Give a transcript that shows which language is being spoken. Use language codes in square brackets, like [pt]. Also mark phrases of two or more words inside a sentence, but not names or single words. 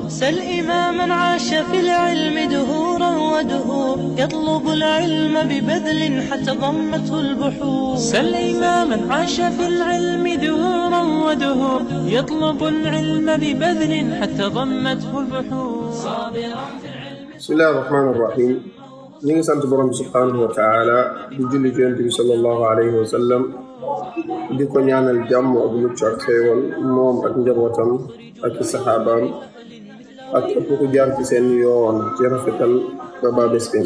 [ar] سل إماما عاش في العلم دهورا ودهور يطلب العلم ببذل حتى ضمته البحور. سل إماما عاش في العلم دهورا ودهور يطلب العلم ببذل حتى ضمته البحور. صابرا في العلم. بسم الله الرحمن الرحيم. [wo] ñu ngi sant borom [ar] سبحانه وتعالى [wo] di julli ci yonent bi [ar] صلى الله عليه وسلم [wo] di ko ñaanal jàmm ak mucc ak xéewal moom ak njabootam ak saxaabaam ak képp ku jaar ci seen yoon ci rafetal ba ba bés penc.